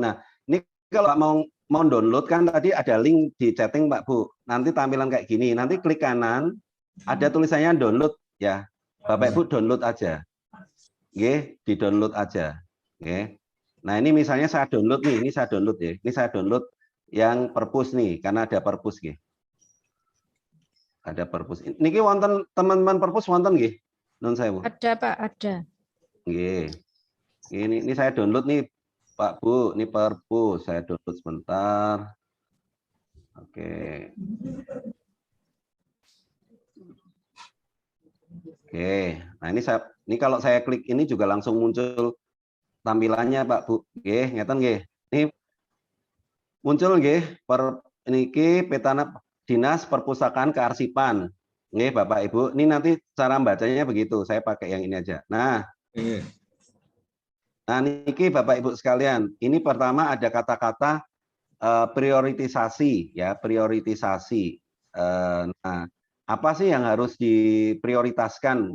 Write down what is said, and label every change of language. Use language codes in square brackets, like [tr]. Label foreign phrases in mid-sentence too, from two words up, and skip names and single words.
[id] Nah ini kalau mau download kan tadi ada link di chatting Pak Bu. Nanti tampilan kayak gini. Nanti klik kanan ada tulisannya download ya. Bapak Ibu download aja. Nggih, di-download aja. Nggih. Nah, ini misalnya saya download nih, ini saya download ya. Ini saya download yang perpus nih karena ada perpus nggih. Ada perpus. [jv] Niki wonten [id] teman-teman perpus [jv] wonten nggih? [id] Nun saya Bu. Ada Pak, ada. Nggih. Ini saya download nih Pak Bu, ini perpus, saya download sebentar. Oke. Oke. Nah, ini kalau saya klik ini juga langsung muncul tampilannya Pak Bu. [jv] Nggih, ngeten nggih. [id] Ini muncul [jv] nggih niki [id] peta Dinas Perpustakaan Kearsipan. Nggih Bapak Ibu. Ini nanti cara bacanya begitu. Saya pakai yang ini aja. Nah, Nah, niki Bapak Ibu sekalian, ini pertama ada kata-kata prioritisasi ya, prioritisasi. Nah, apa sih yang harus diprioritaskan?